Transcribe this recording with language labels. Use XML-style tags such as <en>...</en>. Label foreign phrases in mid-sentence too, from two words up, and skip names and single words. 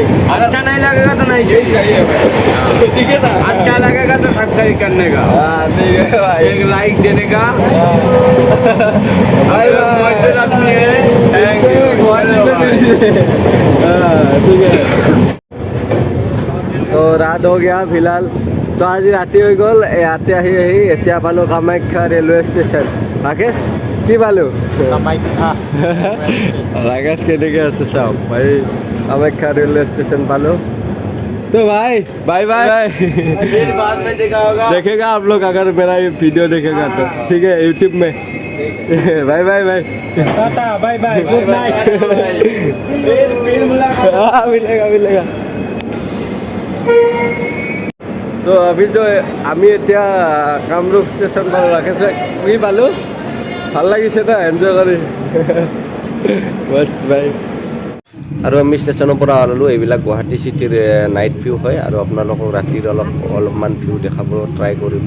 <hi>अच्छा नहीं लगेगा तो नहीं चाहिए। चाहिए भाई। ठीक है ना, अच्छा लगेगा तो सब्सक्राइब करने का, हाँ ठीक है भाई। एक लाइक देने का। भाई मजदूर आदमी है,</hi> <en>thank you.</en> <hi>ठीक है। তো রাত हो गया फिलहाल।</hi> <as>তো আজি ৰাতি হৈ গ'ল, ইয়াতে আহি এতিয়া পালোঁ কামাখ্যা ৰেলৱে ষ্টেচন। ৰাকেশ কি পালোঁ? राकेश কেনেকৈ আছে চাওক ভাই, কামাখ্যা ৰেলৱে ষ্টেচন পালোঁ।</as> <hi>तो भाई</hi> <en>bye bye.</en> <hi>फिर बाद में देखा होगा। देखेगा आप लोग अगर मेरा ये वीडियो देखेगा तो ठीक है यूट्यूब में।</hi> <en>bye bye bye tata bye bye good night.</en> <hi>फिर मुलाकात। हाँ मिलेगा मिलेगा।</hi> <as>তো আমি যে আমি এতিয়া কামৰূপ ষ্টেচন পালোঁ, ৰাকেশ কি পালোঁ, ভাল লাগিছে না এনজয় কৰি। বাই। আৰু আমি ষ্টেচনৰ পৰা ওলালোঁ। এইবিলাক গুৱাহাটী চিটিৰ</as> <en>night view</en> <as>হয় আৰু আপোনালোকক ৰাতিৰ অলপমান ভিউ দেখাব ট্ৰাই কৰিলোঁ।</as>